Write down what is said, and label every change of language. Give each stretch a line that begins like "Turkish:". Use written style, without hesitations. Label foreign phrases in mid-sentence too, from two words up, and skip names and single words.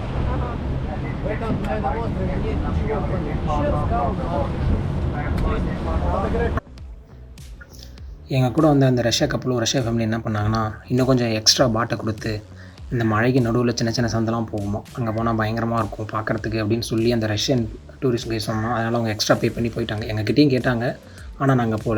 Russian: В этом острове нет ничего, кроме пещер, скал,
Tamil: எங்கள் கூட வந்து அந்த ரஷ்யா கப்பலும் ரஷ்யா ஃபேமிலி என்ன பண்ணாங்கன்னா, இன்னும் கொஞ்சம் எக்ஸ்ட்ரா பாட்டை கொடுத்து இந்த மழைக்கு நடுவில் சின்ன சின்ன சந்தெல்லாம் போகுமா, அங்கே போனால் பயங்கரமாக இருக்கும் பார்க்குறதுக்கு அப்படின்னு சொல்லி அந்த
English: Russian tourist guys
Tamil: சொன்னோம். அதனால் அவங்க
English: extra pay
Tamil: பண்ணி போயிட்டாங்க. எங்ககிட்டையும் கேட்டாங்க, ஆனால் நாங்கள் போகல.